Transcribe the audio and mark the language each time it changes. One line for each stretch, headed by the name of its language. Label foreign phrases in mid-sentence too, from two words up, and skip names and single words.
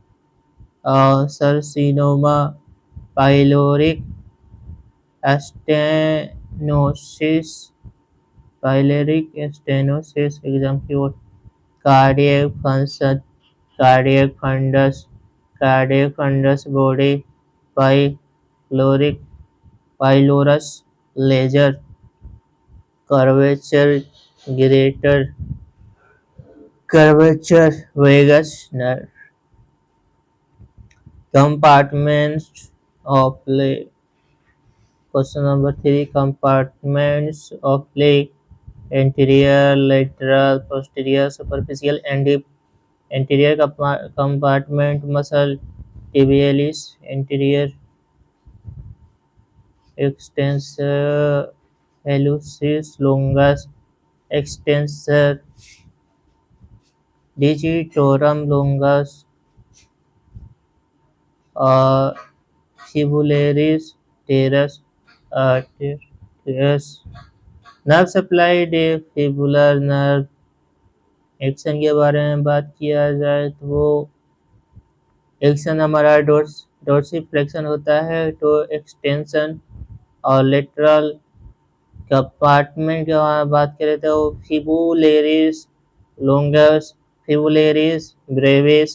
English: Carcinoma, pyloric stenosis example, cardiac function, cardiac fundus body, pylorus lesser curvature, greater curvature vagus nerve. compartments of leg, question number 3, compartments of leg, anterior, lateral, posterior, superficial and deep। anterior compartment muscle tibialis, anterior extensor hallucis longus, extensor digitorum longus, fibularis teres arterius। nerve supply defibular nerve action
Hindi: के बारे में बात किया जाए तो वो एक्शन हमारा डोर्सिफ्लेक्शन होता है, तो एक्सटेंशन। और
English: lateral compartment
Hindi: के बारे में बात करें तो
Latin: fibularis longus, fibularis brevis.